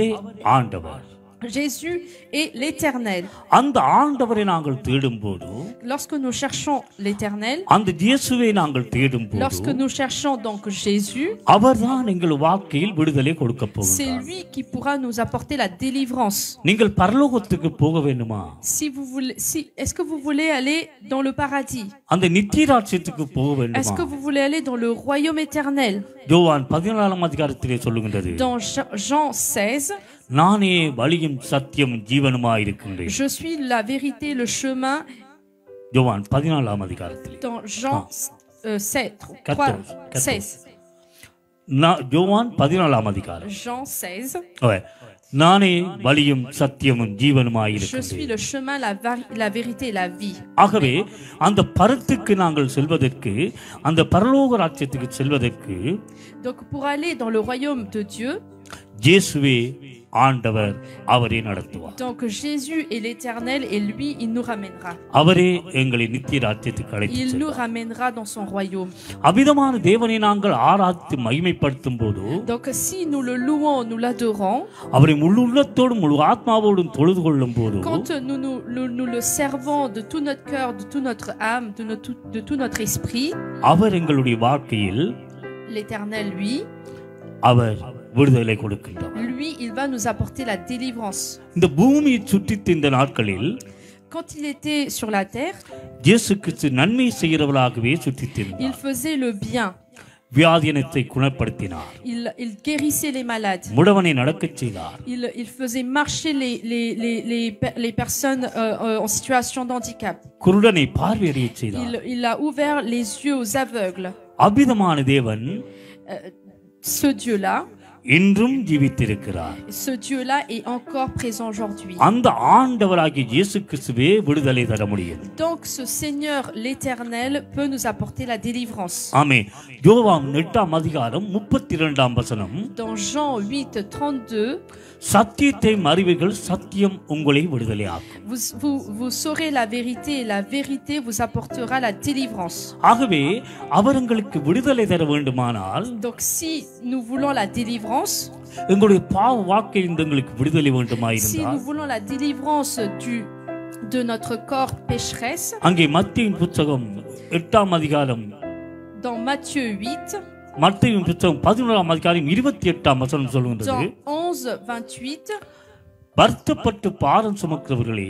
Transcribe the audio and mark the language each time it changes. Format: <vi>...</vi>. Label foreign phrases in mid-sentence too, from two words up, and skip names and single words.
<ta>அவரே ஆண்டவர்.</ta> <fr>Jésus est l'Éternel.</fr> <ta>அந்த ஆண்டவரை நாங்கள் தேடும்போது,</ta> <fr>Lorsque nous cherchons l'Éternel,</fr> <ta>அந்த இயேசுவை நாங்கள் தேடும்போது,</ta> <fr>lorsque nous cherchons donc Jésus,</fr> <ta>அவர்தான் எங்கள் வாழ்க்கையில் விடுதலை கொடுக்க</ta> <fr>c'est</fr> <ta>போகிறார்.</ta> <fr>lui qui pourra nous apporter la délivrance.</fr> <ta>நீங்கள் பரலோகத்துக்கு போக வேண்டுமா?</ta> <fr>Est-ce que vous voulez aller dans le paradis?</fr> <ta>அந்த நித்திய ராஜ்யத்துக்கு போக</ta> <fr>Est-ce</fr> <ta>வேண்டுமா?</ta> <fr>que vous voulez aller dans le royaume éternel?</fr> <ta>யோவான் 14ஆம் அதிகாரத்திலே சொல்லுகின்றது,</ta> <fr>Dans Jean 16,</fr> <ta>நானே வழியும் சத்தியம் ஜீவனுமாய் இருக்கின்றேன்.</ta> <fr>je suis la vérité, le chemin.</fr> <ta>யோவான் 14ஆம் அதிகாரத்திலே</ta> <fr>Dans Jean 16.</fr> <ta>யோவான் 14ஆம் அதிகாரம்.</ta> <fr>Jean 16.</fr> <ta>ஓகே. நானே வழியும் சத்தியமும் ஜீவனுமாய்</ta> <fr>Je suis</fr> <ta>இருக்கின்றேன்.</ta> <fr>le chemin, la vérité et la vie.</fr> <ta>ஆகவே அந்த பரத்துக்கு நாங்கள் செல்வதற்கு, அந்த பரலோக ராஜ்யத்துக்கு செல்வதற்கு,</ta> <fr>Donc pour aller dans le royaume de Dieu,</fr> <ta>இயேசுவே ஆண்டவர், அவரே நடத்துவார்.</ta> <fr>donc Jésus est l'Éternel et lui il nous ramènera.</fr> <ta>அவரே எங்களை நித்திய ராஜ்யத்துக்கு அழைத்து</ta> <fr>Il nous</fr> <ta>செல்வார்.</ta> <fr>ramènera dans son royaume.</fr> <ta>அபிதமான தேவனை நாங்கள் ஆராதித்து மகிமைப்படுத்தும் போது,</ta> <fr>Donc si nous le louons, nous l'adorons,</fr> <ta>அவரை முழு உள்ளத்தோடும் முழு ஆத்மாவோடும் தொழுது கொள்ளும் போது,</ta> <fr>quand nous le servons de tout notre cœur, de toute notre âme, de tout notre esprit,</fr> <ta>அவர் எங்களுடைய வாழ்க்கையில்</ta> <fr>l'Éternel lui,</fr> <ta>அவர் விடுதலை கொடுக்கின்றார்.</ta> <fr>lui il va nous apporter la délivrance.</fr> <ta>இந்த பூமியை சுற்றித்த இந்த நாட்களில்</ta> <fr>Quand il était sur la terre,</fr> <ta>இயேசு கிறிஸ்து நன்மை செய்கிறவராகவே சுற்றித்திருந்தார்.</ta> <fr>il faisait le bien.</fr> <ta>வியாதியனத்தை குணப்படுத்தினார்.</ta> <fr>Il guérissait les malades.</fr> <ta>முடவனை நடக்கச் செய்தார்.</ta> <fr>Il faisait marcher les personnes en situation de handicap.</fr> <ta>குருடனை பார்வையடையச் செய்தார்.</ta> <fr>Il a ouvert les yeux aux aveugles.</fr> <ta>அபிதமான தேவன்</ta> <fr>Ce Dieu-là,</fr> <ta>இன்றும் ஜீவித்திருக்கிறார்.</ta> <fr>ce Dieu-là est encore présent aujourd'hui.</fr> <ta>அந்த ஆண்டவராகிய இயேசு கிறிஸ்துவே விடுதலை தர முடியும்.</ta> <fr>Donc ce Seigneur l'Éternel peut nous apporter la délivrance.</fr> <ta>ஆமென். யோவான் 8ஆம் அதிகாரம் 32ஆம் வசனம்,</ta> <fr>Dans Jean 8:32,</fr> <ta>சத்தியத்தை அறிவீர்கள், சத்தியம் உங்களை விடுதலையாக்கும்.</ta> <fr>vous saurez la vérité et la vérité vous apportera la délivrance.</fr> <ta>ஆகவே அவர்களுக்கு விடுதலை தர வேண்டுமானால்,</ta> <fr>Donc si nous voulons la délivrance,</fr> <ta>எங்களுடைய பாவ வாழ்க்கையிலிருந்து எங்களுக்கு விடுதலை</ta> <fr>si</fr> <ta>வேண்டுமாயிருந்தால்,</ta> <fr>nous voulons la délivrance de notre corps pécheresse,</fr> <ta>அங்கே மத்தேயுவின் புத்தகம் 8ஆம் அதிகாரம்,</ta> <fr>dans Matthieu 8,</fr> <ta>மத்தேயுவின் புத்தகம் 11ஆம் அதிகாரம் 28ஆம் வசனம் சொல்லுகின்றது,</ta> <fr>dans 11:28,</fr> <ta>வருத்தப்பட்டு பாரம் சுமக்கிறவர்களே,</ta>